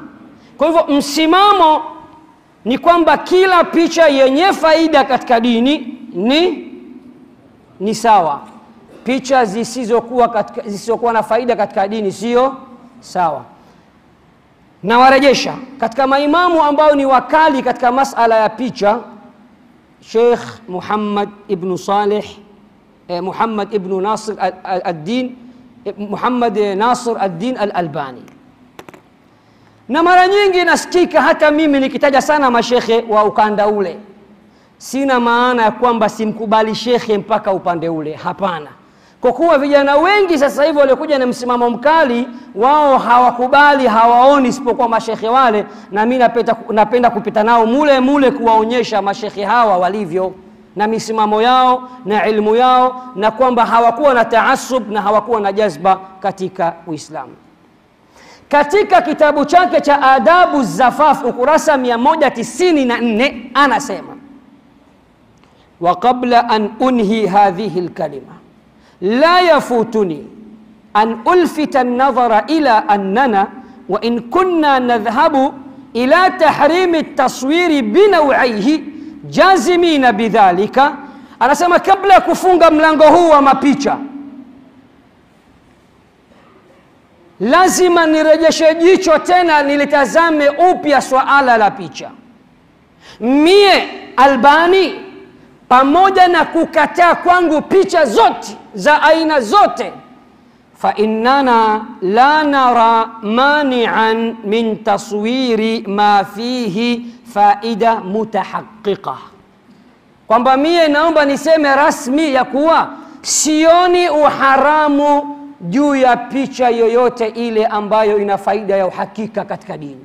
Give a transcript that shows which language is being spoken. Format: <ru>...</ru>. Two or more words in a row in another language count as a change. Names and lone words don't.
<sw>Kwa hivyo msimamo ni kwamba kila picha yenye faida katika dini ni sawa. Picha zisizokuwa na faida katika dini sio sawa. Na warejesha katika maimamu ambao ni wakali katika masala ya picha, Sheikh Muhammad ibn Salih, Muhammad ibn Nasir ad-Din, Muhammad Nasir ad-Din al-Albani. Na mara nyingi nasikika hata mimi nikitaja sana mashekhe wa ukanda ule, sina maana ya kwamba simkubali shekhe mpaka upande ule, hapana. Kwa kuwa vijana wengi sasa hivi waliokuja na msimamo mkali, wao hawakubali, hawaoni isipokuwa mashekhe wale, na mimi napenda kupita nao mule kuwaonyesha mashekhe hawa walivyo na misimamo yao na ilmu yao, na kwamba hawakuwa na taasub na hawakuwa na jazba katika Uislamu. Katika kitabu chake cha Adabu Zafaf ukurasa 194 anasema,</sw> <ar>وقبل أن أنهي هذه الكلمة لا يفوتني أن ألفت النظر إلى أننا وإن كنا نذهب إلى تحريم التصوير بنوعيه جازمين بذلك.</ar> <sw>Anasema kabla ya kufunga mlango huu wa mapicha, lazima nirejeshe jicho tena nilitazame upya swala la picha. Mie Albani, pamoja na kukataa kwangu picha zote za aina zote,</sw> <ar>فإننا لا نرى مانعا من تصوير ما فيه فائدة متحققة,</ar> <sw>kwamba mie naomba niseme rasmi ya kuwa sioni uharamu juu ya picha yoyote ile ambayo ina faida ya uhakika katika dini.</sw>